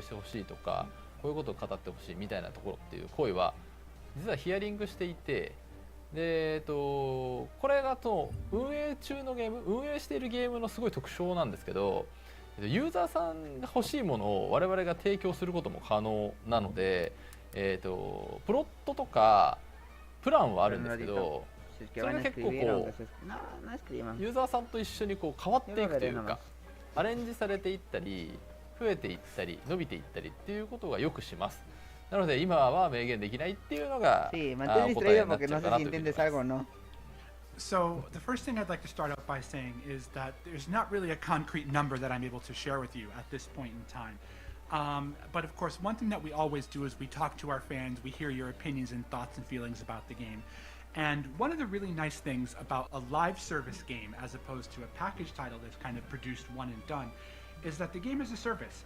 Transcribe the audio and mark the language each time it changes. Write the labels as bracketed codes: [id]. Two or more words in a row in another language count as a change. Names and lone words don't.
[ja] してほしいとか、こういうことを語ってほしいみたいなところっていう声は実はヒアリングしていて、でこれがと運営中のゲーム、運営しているゲームのすごい特徴なんですけど、ユーザーさんが欲しいものを我々が提供することも可能なので、プロットとかプランはあるんですけど、 [es] Si es que [ja] それ [es] van [ja] が [es] a [ja] 結構 [es] escribir, [ja] こ [es] aunque se- no, no escriban. [ja] うユーザーさんと一緒にこう変わっていくというか、アレンジされていったり増えていったり伸びていったりっていうことがよくします。なので今は明言できないっていうのが [es] Sí, [ja] 答 [es] mantén [ja] え [es] distraído [ja] になっ [es] porque [ja] ちゃう [es] no [ja] か [es] sé [ja] な [es] si [ja] というふうに [es] entiendes [ja] 思います。 [es] algo o no. [en] So the first thing I'd like to start out by saying is that there's not really a concrete number that I'm able to share with you at this point in time. But of course, one thing that we always do is we talk to our fans, we hear your opinions and thoughts and feelings about the game. And one of the really nice things about a live service game, as opposed to a package title that's kind of produced one and done, is that the game is a service.